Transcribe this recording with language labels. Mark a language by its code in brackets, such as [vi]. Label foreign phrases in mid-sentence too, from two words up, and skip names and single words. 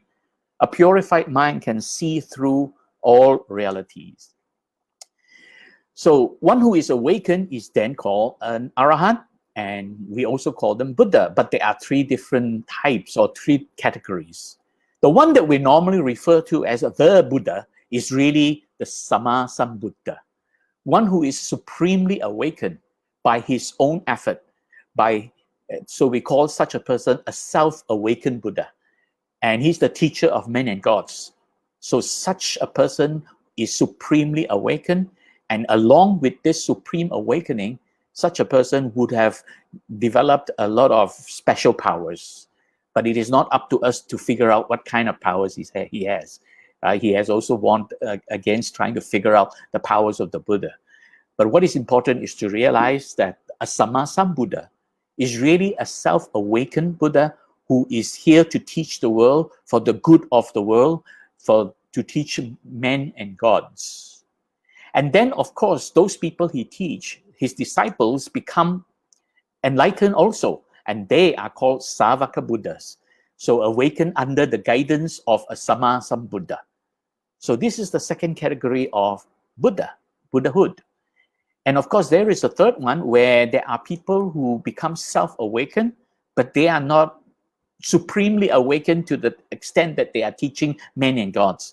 [en] A purified mind can see through all realities. So one who is awakened is then called an arahant, and we also call them Buddha, but there are three different types or three categories. The one that we normally refer to as the Buddha is really the [pi] samma-sambuddha, [en] one who is supremely awakened by his own effort. So we call such a person a self-awakened Buddha, and he's the teacher of men and gods. So such a person is supremely awakened, and along with this supreme awakening, such a person would have developed a lot of special powers. But it is not up to us to figure out what kind of powers he has. He has also warned against trying to figure out the powers of the Buddha. But what is important is to realize that a [pi] samma-sambuddha [en] is really a self-awakened Buddha who is here to teach the world for the good of the world, to teach men and gods. And then, of course, those people he teach, his disciples, become enlightened also, and they are called Savaka Buddhas. So awakened under the guidance of a [pi] samma-sambuddha. [en] So this is the second category of Buddha, Buddhahood. And of course, there is a third one where there are people who become self-awakened, but they are not supremely awakened to the extent that they are teaching men and gods.